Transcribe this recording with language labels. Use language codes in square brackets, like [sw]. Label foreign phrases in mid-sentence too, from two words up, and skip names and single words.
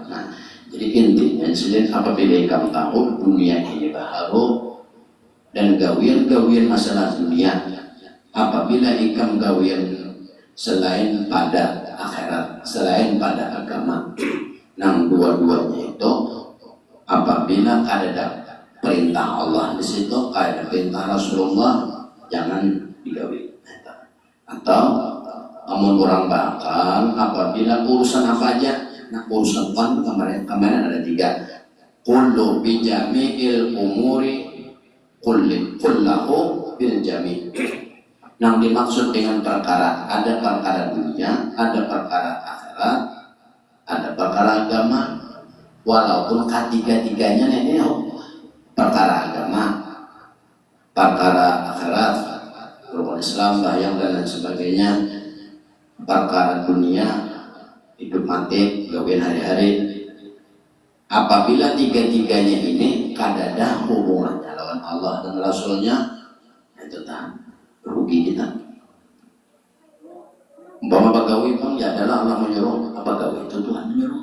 [bjn] Nah, jadi intinya selain apabila kamu tahu dunia ini baharu dan gawian masalah dunia, apabila ikam gawian selain pada akhirat, selain pada agama, nang dua-duanya itu apabila ada perintah Allah di situ, ada perintah Rasulullah, jangan digawi. Atau amun orang bakal apabila urusan apa aja, nah urusan kan kemarin ada 3. [ar] Kullu bijami'il umuri kullahu bil jami'. [bjn] Yang dimaksud dengan perkara, ada perkara dunia, ada perkara akhirat, ada perkara agama. Walaupun ketiga-tiganya ini perkara agama, perkara akhirat, rukun Islam, bayang dan lain sebagainya, perkara dunia, hidup mati, gawian hari-hari. Apabila tiga-tiganya ini kadada hubungannya lawan Allah dan Rasulnya, itu tak rugi kita. Umpama bagawi pun ya adalah Allah menyuruh, apa bagawi itu Tuhan menyuruh.